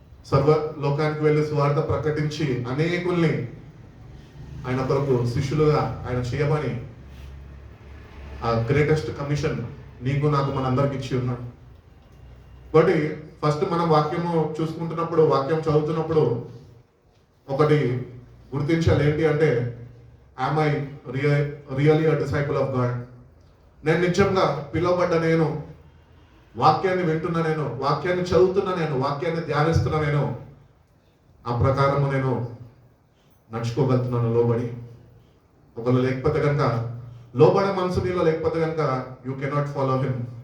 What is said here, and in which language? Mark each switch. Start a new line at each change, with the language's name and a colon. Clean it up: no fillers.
Telugu: సర్వ లోకానికి వెళ్ళి సువార్త ప్రకటించి అనేకుల్ని ఆయన కొరకు శిష్యులుగా ఆయన చేయమని ఆ గ్రేటెస్ట్ కమిషన్ నీకు నాకు మనందరికి ఇచ్చి ఉన్నాడు. కాబట్టి ఫస్ట్ మనం వాక్యము చూసుకుంటున్నప్పుడు, వాక్యం చదువుతున్నప్పుడు ఒకటి గుర్తించాలి. ఏంటి అంటే,
English: am I really a disciple of God?
Telugu: నేను నిజంగా పిలువబడ్డ నేను, వాక్యాన్ని వింటున్నా నేను, వాక్యాన్ని చదువుతున్నా నేను, వాక్యాన్ని ధ్యానిస్తున్నా నేను, ఆ ప్రకారము నేను నడుచుకోగలుగుతున్నాను లోబడి. ఒకళ్ళు లేకపోతే కనుక, లోబడే మనసు నీలో లేకపోతే కనుక
English: You cannot follow him.